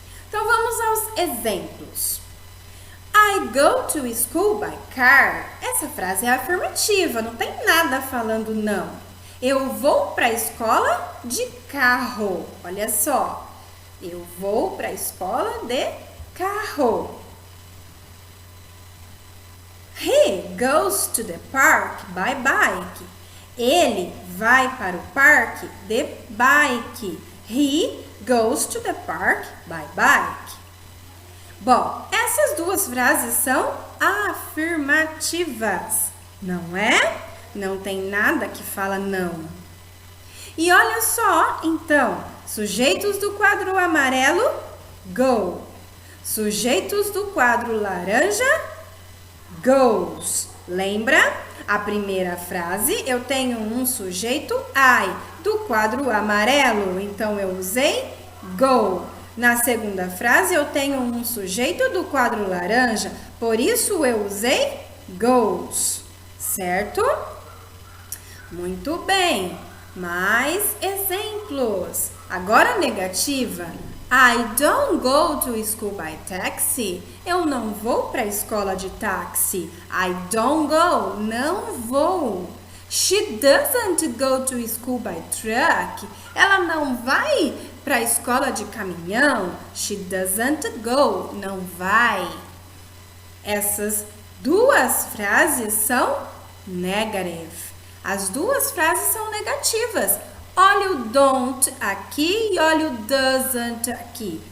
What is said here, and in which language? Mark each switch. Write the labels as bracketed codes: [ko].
[pt] Então, vamos aos exemplos. [en] I go to school by car. [pt] Essa frase é afirmativa, não tem nada falando não. Eu vou para a escola de carro. Olha só. Eu vou para a escola de carro. [en] He goes to the park by bike. [pt] Ele vai para o parque de bike. [en] He goes to the park by bike. [pt] Bom, essas duas frases são afirmativas, não é? Não tem nada que fala não. E olha só, então, sujeitos do quadro amarelo, go. Sujeitos do quadro laranja, goes. Lembra? A primeira frase eu tenho um sujeito I do quadro amarelo, então eu usei go. Na segunda frase eu tenho um sujeito do quadro laranja, por isso eu usei goes, certo? Muito bem. Mais exemplos. Agora negativa. [en] I don't go to school by taxi. [pt] Eu não vou para a escola de táxi. [en] I don't go. [pt] Não vou. [en] She doesn't go to school by truck. [pt] Ela não vai para a escola de caminhão. [en] She doesn't go. [pt] Não vai. Essas duas frases são negative. As duas frases são negativas. Olha o don't aqui e olha o doesn't aqui.